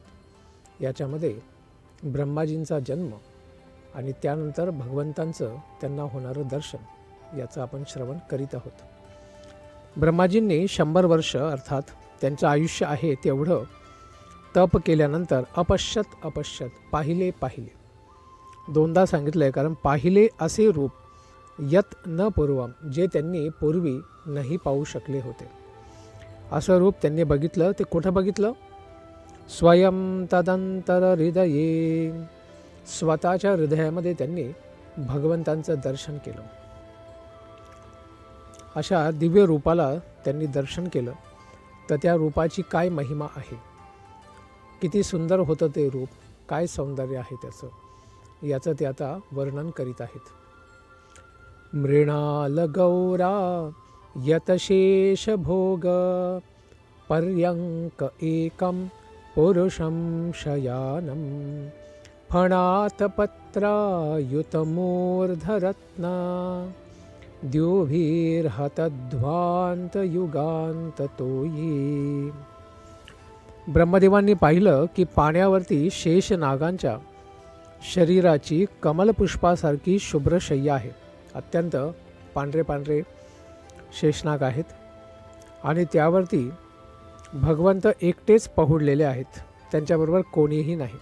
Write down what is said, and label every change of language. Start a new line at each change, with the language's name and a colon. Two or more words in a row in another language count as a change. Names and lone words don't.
Marathi: याच्यामध्ये ब्रह्माजींचा जन्म आणि त्यानंतर भगवंतांचं त्यांना होणारं दर्शन याचं आपण श्रवण करीत आहोत. ब्रह्माजींनी 100 वर्ष अर्थात त्यांचं आयुष्य आहे तेवढं तप केल्यानंतर अपश्यत पाहिले दोनदा सांगितलं आहे, कारण पाहिले असे रूप
Sanskrit: यत न पूर्वम,
Marathi: जे त्यांनी पूर्वी नाही पाहू शकले होते. असं रूप त्यांनी बघितलं. ते कुठं बघितलं?
Sanskrit: स्वयं तदंतर हृदये,
Marathi: स्वतःच्या हृदयामध्ये त्यांनी भगवंतांचं दर्शन केलं. अशा दिव्य रूपाला त्यांनी दर्शन केलं. तर त्या रूपाची काय महिमा आहे, किती सुंदर होतं ते रूप, काय सौंदर्य आहे त्याचं, याचं ते आता वर्णन करीत आहेत.
Sanskrit: मृणाल गौरा यतशेष भोग पर्यंक एकम पुरुषम शयानम फणात पत्रायुतमूर्धरत्ना द्योभिर्हतध्वांत युगांत तोयी.
Marathi: ब्रह्मदेवांनी पाहिलं की पाण्यावरती शेष नागांच्या शरीराची कमलपुष्पासारखी शुभ्र शय्या आहे. अत्यंत पांढरे शेषनाग आहेत आणि त्यावरती भगवंत एकटेच पहुडलेले आहेत, त्यांच्याबरोबर कोणीही नाही.